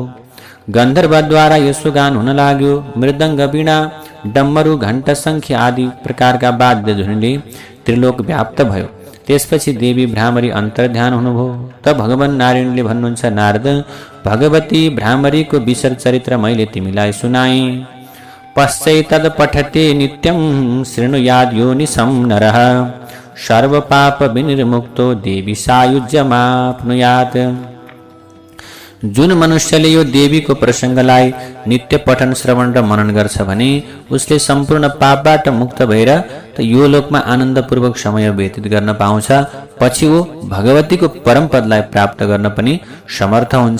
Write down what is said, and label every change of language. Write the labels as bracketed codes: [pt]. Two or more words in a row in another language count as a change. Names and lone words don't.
[ne] गन्धर्वद्वारा यसो गान हुन लाग्यो। मृदङ्ग, वीणा, डम्बरू, घण्ट, शङ्ख आदि प्रकारका वाद्य ध्वनिले त्रिलोक व्याप्त भयो। त्यसपछि देवी भ्रामरी अन्तर्ध्यान हुनुभयो। त भगवान नारायणले भन्नुहुन्छ, नारद, भगवती भ्रामरीको विशर चरित्र मैले तिमीलाई सुनाएँ। [sa] पश्चैतद् पठते नित्यं शृणुयाद् योनिसं नरः सर्वपाप विनिर्मुक्तो देवी सायुज्यमाप्नुयात्। [ne] जुन मनुष्यले यो देवीको प्रसङ्गलाई नित्य पठन श्रवण र मनन गर्छ भने उसले सम्पूर्ण पापबाट मुक्त भएर यो लोकमा आनन्दपूर्वक समय व्यतीत गर्न पाउँछ। पछि ऊ भगवतीको परम पदलाई प्राप्त गर्न पनि समर्थ हुन्छ।